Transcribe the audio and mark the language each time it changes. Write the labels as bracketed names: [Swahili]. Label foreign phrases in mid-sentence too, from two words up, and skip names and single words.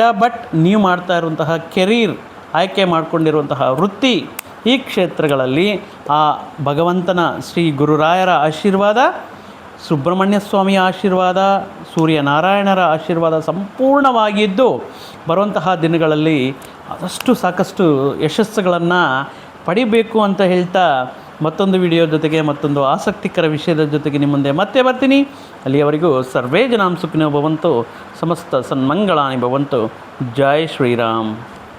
[Kannada] ಬಟ್ ನೀವು ಮಾಡ್ತಾ ಇರುವಂತಹ ಕೆರೀರ್, ಆಯ್ಕೆ ಮಾಡಿಕೊಂಡಿರುವಂತಹ ವೃತ್ತಿ, ಈ ಕ್ಷೇತ್ರಗಳಲ್ಲಿ ಆ ಭಗವಂತನ ಶ್ರೀ ಗುರುರಾಯರ ಆಶೀರ್ವಾದ, ಸುಬ್ರಹ್ಮಣ್ಯ ಸ್ವಾಮಿಯ ಆಶೀರ್ವಾದ, ಸೂರ್ಯನಾರಾಯಣರ ಆಶೀರ್ವಾದ ಸಂಪೂರ್ಣವಾಗಿದ್ದು ಬರುವಂತಹ ದಿನಗಳಲ್ಲಿ ಆದಷ್ಟು ಸಾಕಷ್ಟು ಯಶಸ್ಸುಗಳನ್ನು ಪಡಿಬೇಕು ಅಂತ ಹೇಳ್ತಾ ಮತ್ತೊಂದು ವಿಡಿಯೋ ಜೊತೆಗೆ ಮತ್ತೊಂದು ಆಸಕ್ತಿಕರ ವಿಷಯದ ಜೊತೆಗೆ ನಿಮ್ಮ ಮುಂದೆ ಮತ್ತೆ ಬರ್ತೀನಿ. [Sanskrit] ಅಲ್ಲಿಯವರೆಗೂ ಸರ್ವೇ ಜನಾಂ ಸುಖಿನೋ ಭವಂತು, ಸಮಸ್ತ ಸನ್ಮಂಗಳಾನಿ ಭವಂತು. [Kannada] ಜೈ ಶ್ರೀರಾಮ್.